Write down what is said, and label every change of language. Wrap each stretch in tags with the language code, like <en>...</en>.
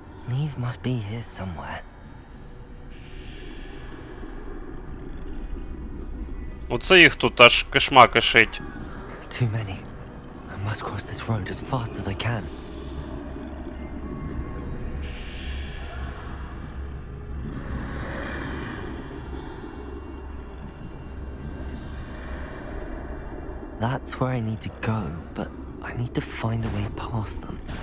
<en>Neve must be here somewhere.</en> <uk>Оце їх тут аж кишма кишить.</uk> <en>Too many. I must cross this road as fast as I can. That's where I need to go, but I need to find a way past them.</en>